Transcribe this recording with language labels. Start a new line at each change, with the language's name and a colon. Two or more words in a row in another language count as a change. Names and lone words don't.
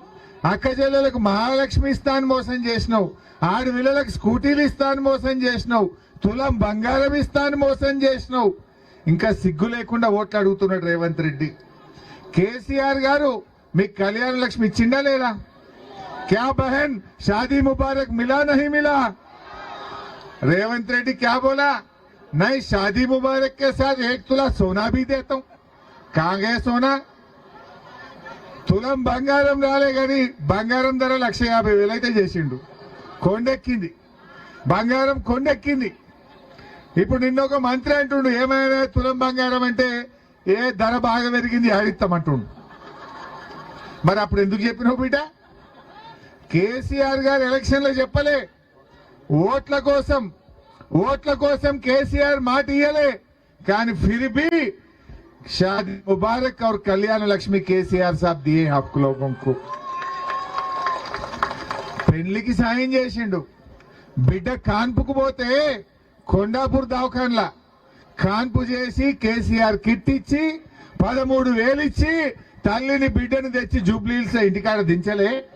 Telugu: అక్క చెల్లెలకు మహాలక్ష్మి ఇస్తా అని మోసం చేసినావు. ఆడపిల్లలకు స్కూటీలు ఇస్తా అని మోసం చేసినావు. తులం బంగారం ఇస్తా అని మోసం చేసినావు. ఇంకా సిగ్గు లేకుండా ఓట్లు అడుగుతున్నాడు రేవంత్ రెడ్డి. కేసీఆర్ గారు మీకు కళ్యాణ లక్ష్మి ఇచ్చిండా లేదా?
Hindi: क्या बहन शादी मुबारक मिला नहीं मिला? रेवंत रेड्डी क्या बोला? नहीं, शादी मुबारक के साथ 1 तुला सोना भी देता हूं. कहां गए सोना?
Telugu: తులం బంగారం రాలే కానీ బంగారం ధర 150,000 అయితే చేసిండు. కొండెక్కింది బంగారం, కొండెక్కింది. ఇప్పుడు నిన్న ఒక మంత్రి అంటుండు, ఏమైనా తులం బంగారం అంటే ఏ ధర బాగా పెరిగింది ఆడిస్తామంటుండు. మరి అప్పుడు ఎందుకు చెప్పినావు బిడ్డ? కేసీఆర్ గారు ఎలక్షన్లో చెప్పలే, ఓట్ల కోసం కేసీఆర్ మాట ఇయ్యలే.
Hindi: కానీ फिर भी शादी मुबारक और कल्याण लक्ष्मी केसीआर साहब दिए आप लोगों को.
Telugu: పెళ్లికి సాయం చేసిండు. బిడ్డ కాన్పుకు పోతే కొండాపూర్ దవాఖాన్లా కాన్పు చేసి కేసీఆర్ కిట్ ఇచ్చి 13,000 ఇచ్చి తల్లిని బిడ్డను తెచ్చి జూబ్లీహిల్స్ ఇంటికాడ దించలే.